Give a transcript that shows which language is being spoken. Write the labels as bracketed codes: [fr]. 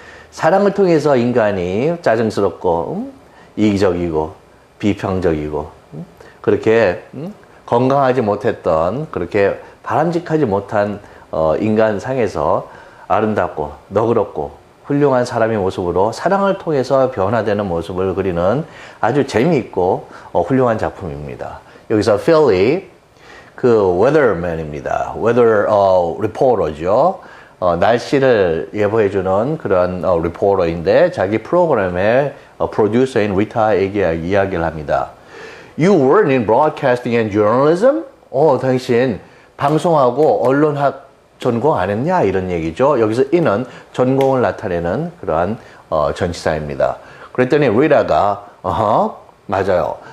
[ko] 사랑을 통해서 인간이 짜증스럽고 이기적이고 비평적이고 그렇게 건강하지 못했던, 그렇게 바람직하지 못한 인간상에서 아름답고 너그럽고 훌륭한 사람의 모습으로 사랑을 통해서 변화되는 모습을 그리는 아주 재미있고 훌륭한 작품입니다. 여기서 필리, 그 weatherman입니다. weather reporter죠. 날씨를 예보해주는 그런 리포터인데 자기 프로그램의 프로듀서인 리타에게 이야기를 합니다. [en] You work in broadcasting and journalism? [ko] 당신 방송하고 언론학 전공 안 했냐? 이런 얘기죠. 여기서 in은 전공을 나타내는 그러한 전치사입니다. 그랬더니 리다가 맞아요.